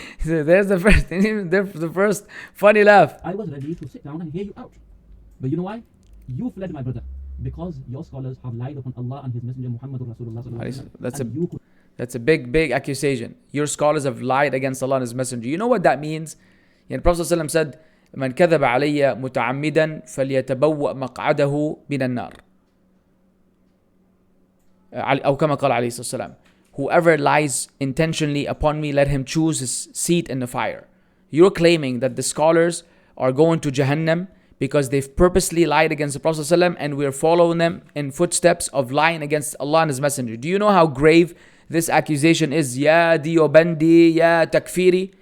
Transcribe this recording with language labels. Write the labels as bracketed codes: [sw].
[en] There's the first funny laugh. I was ready to sit down and hear you out. But you know why? You fled, my brother, because your scholars have lied upon Allah and His Messenger Muhammad Rasulullah sallallahu alaihi wasallam. That's a big accusation. Your scholars have lied against Allah and His Messenger. You know what that means? The Prophet ﷺ said, [ar] "من كذب علي متعمدا فليتبوأ مقعده من النار." أو كما قال عليه الصلاة والسلام. [en] Whoever lies intentionally upon me, let him choose his seat in the fire. You're claiming that the scholars are going to Jahannam because they've purposely lied against the Prophet ﷺ, and we're following them in footsteps of lying against Allah and His Messenger. Do you know how grave this accusation is? Ya Diyobandi, ya Takfiri.